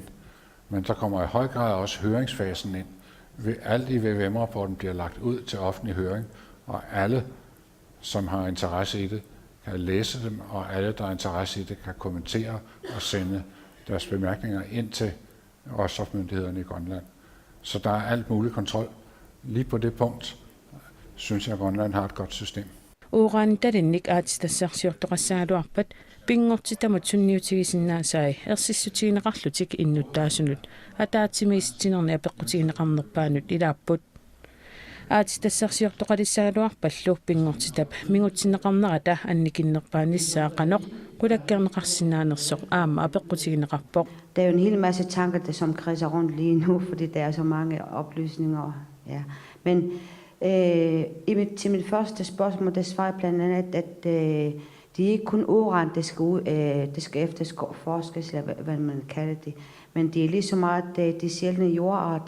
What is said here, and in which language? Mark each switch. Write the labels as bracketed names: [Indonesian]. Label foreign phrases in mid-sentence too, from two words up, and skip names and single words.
[Danish] Men der kommer i høj grad også høringsfasen ind. Alt i VVM-rapporten bliver lagt ud til offentlig høring, og alle, som har interesse i det, kan læse dem, og alle, der har interesse i det, kan kommentere og sende deres bemærkninger ind til råstofmyndighederne i Grønland. Så der er alt mulig kontrol. Lige på det punkt synes jeg, at Grønland har et godt system. [Kalaallisut] Uran tarinnik aatistassarsiortoqassaaluarpat pingortitamut sunniutigisinnaasai ersissutiineqarlutik innuttaasunut ataatimiistinerni apeqqutiineqarnerpaanut ilaapput aatistassarsiortoqalissaaluarpallu pingortitap mingutsinneqarnerata annikinnerpaanissaa qanoq qulakkerneqarsinaanersoq aamma apeqqutiineqarpoq. [Danish] Der er jo en hel masse tanker, som kredser rundt lige nu, fordi der er så mange oplysninger. Ja. Men til mit første spørgsmål, der svarer blandt andet, at det er ikke kun uran, det skal efterforskes, eller hvad man kalder det, men det er lige så meget de sjældne jordarter.